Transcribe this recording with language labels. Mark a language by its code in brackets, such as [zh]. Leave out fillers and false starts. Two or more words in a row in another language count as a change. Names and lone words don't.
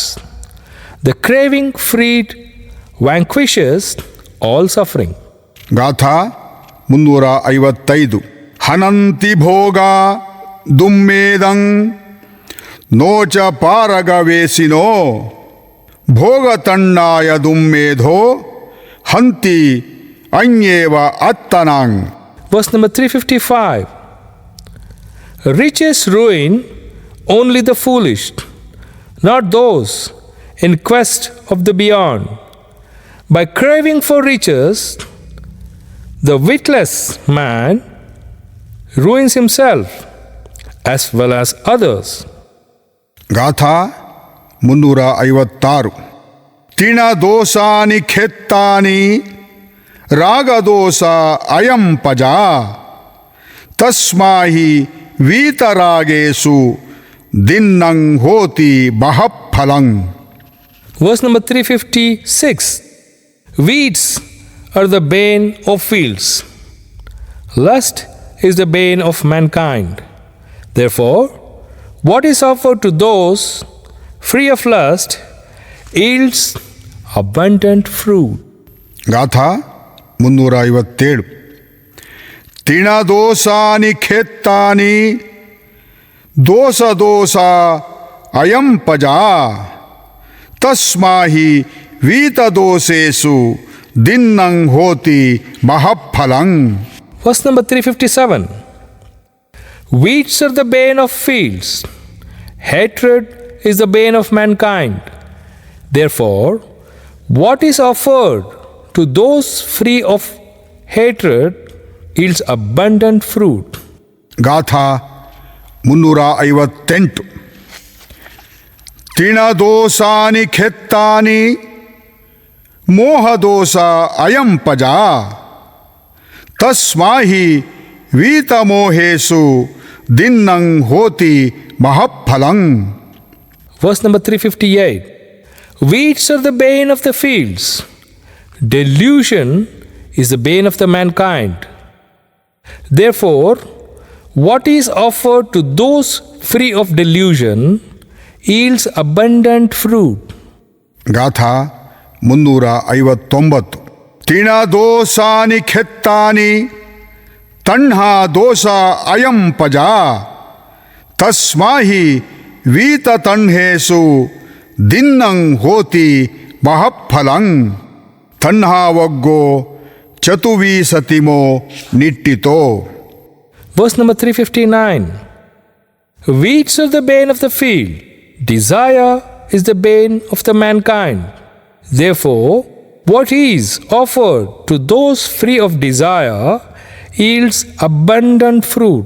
[en] The craving freed vanquishes all suffering. [pi] ಗಾಥಾ 355. ಹನಂತಿ ಭೋಗ ದುಮ್ಮೇದಂ ನೋಚ ಪಾರಗವೇಸಿನೋ ಭೋಗತಣ್ಣಾಯ ದುಮ್ಮೇಧೋ ಹಂತಿ ಅನ್ಯೇವ ಅತ್ತನಾಂ. [en] Verse number 355. Riches ruin only the foolish, not those in quest of the beyond. By craving for riches, the witless man ruins himself as well as others. [pi] ಗಾಥಾ 356. ತಿಣದೋಷಾನಿ ಖೇತ್ತಾನಿ ರಾಗದೋಷ ಅಯಂ ಪಜಾ ತಸ್ಮಾಹಿ ವೀತರಾಗೇಸು ದಿನ್ನಂ ಹೋತಿ ಬಹಫಲಂ. [en] Verse number 356. Weeds are the bane of fields. Lust is the bane of mankind. Therefore, what is offered to those free of lust yields abundant fruit. [pi] ಗಾಥಾ 357. ತಿಣದೋಷಾನಿ ಖೇತ್ತಾನಿ ದೋಷ ದೋಷ ಅಯಂ ಪಜಾ ತಸ್ಮಾಹಿ ವೀತದೋಷೇಸು ದಿನ್ನಂ ಹೋತಿ ಮಹಫಲಂ. [en] Verse number 357. Weeds are the bane of fields. Hatred is the bane of mankind. Therefore, what is offered to those free of hatred yields abundant fruit. [pi] ಗಾಥಾ 358. ತಿಣದೋಸಾನಿ ಖೆತ್ತಾನಿ ಮೋಹದೋಸ ಅಯಂ ಪಜ ತಸ್ಮಾಹಿ ವೀತಮೋಹೇಸು ದಿನ್ನಂ ಹೋತಿ ಮಹಫಲಂ. [en] Verse number 358. Weeds are the bane of the fields. Delusion is the bane of the mankind. Therefore, what is offered to those free of delusion yields abundant fruit. [pi] ಗಾಥಾ 359. ತಿಣದೋಸಾನಿ ಖೆತ್ತಾನಿ ತಣ್ಹಾ ದೋಸ ಅಯಂ ಪಜ ತಸ್ಮಾಹಿ ವೀತ ತಣ್ಹೇಸು ದಿನ್ನಂ ಹೋತಿ ಮಹಫಲಂ. ತಣ್ಹಾವಗ್ಗೋ ಚತುವೀ ಸತಿಮೋ ನಿಟ್ಟಿತೋ. [en] Verse number 359. Weeds are the bane of the field. Desire is the bane of the mankind. Therefore, what is offered to those free of desire yields abundant fruit.